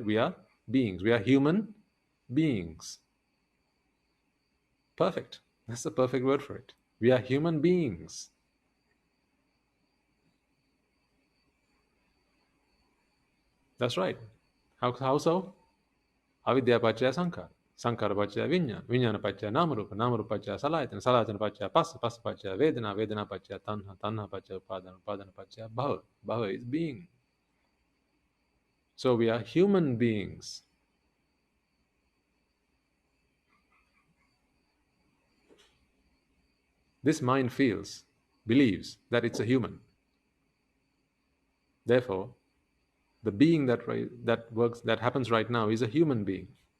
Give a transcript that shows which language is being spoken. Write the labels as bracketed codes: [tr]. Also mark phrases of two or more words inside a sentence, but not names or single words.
[en] We are beings. We are human beings. Perfect. That's the perfect word for it. We are human beings. That's right. How so? [pi] Avidya pachaya sankhara. Sankhara pachaya vinyana. Vinyana pachaya namarupa. Namarupa pachaya salayatana. Salayatana pachaya passa. Passa pachaya vedana. Vedana pachaya tanha. Tanha pachaya upadana. Upadana pachaya bhava. [en] Bhava is being. So we are human beings. This mind feels, believes that it's a human. Therefore, the being that happens right now is a human being.